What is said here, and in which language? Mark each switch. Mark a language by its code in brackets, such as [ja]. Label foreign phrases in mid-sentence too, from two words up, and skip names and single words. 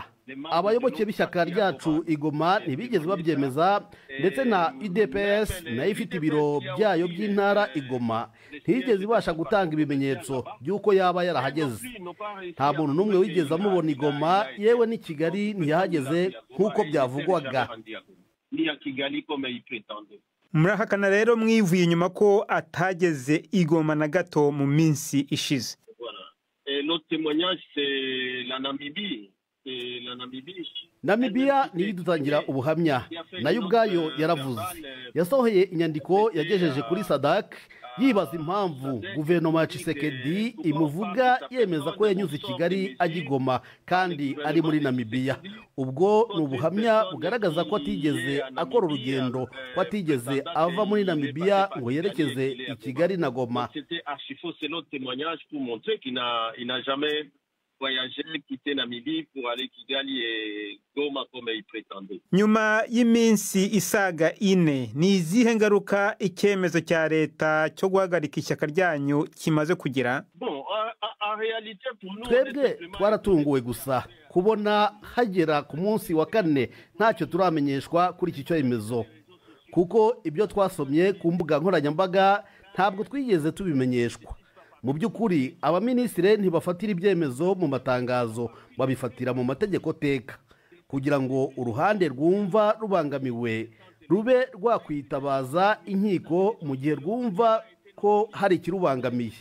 [rw] Abayoboke b'ishyaka ryacu i Goma ntibigeze babyemeza, ndetse na UDPS nayo ifite ibiro byayo by'intara i Goma ntiyigeze ibasha gutanga ibimenyetso by'uko yaba yarahageze. Nta muntu n'umwe wigeze amubona i Goma, yewe n'i Kigali ntiyahageze nk'uko byavugwaga. Murahakana rero mwivuye inyuma ko atageze i Goma na gato mu minsi ishize? [fr] l'autre témoignage, c'est la Namibie. [rw] Namibia niyo idutangira ubuhamya nayo ubwayo yaravuze yasohoye inyandiko yagejeje kuri SADC yibaza impamvu guverinoma ya Tshisekedi imuvuga yemeza ko yanyuze i Kigali ajya i Goma kandi ari muri Namibia. Ubwo ni ubuhamya bugaragaza ko atigeze akora urugendo, ko atigeze ava muri Namibia ngo yerekeze i Kigali na Goma. [fr] Voyager, quitter Namibie pour aller Kigali et Goma comme il prétendait. [rw] Nyuma y'iminsi isaga 4 ni izihe ngaruka icyemezo cya leta cyo guhagarika ishyaka ryanyu kimaze kugira? [fr] Bon, en réalité pour nous [rw] twebwe twaratunguwe gusa kubona hagera ku munsi wa 4 ntacyo turamenyeshwa kuri iki cyemezo, kuko ibyo twasomye ku mbuga nkoranyambaga ntabwo twigeze tubimenyeshwa. Mu by'ukuri abaminisitiri ntibafatira ibyemezo mu matangazo, babifatira mu mategeko teka kugira ngo uruhande rwumva rubangamiwe rube rwakwitabaza inkiko mu gihe rwumva ko hari ikirubangamiye.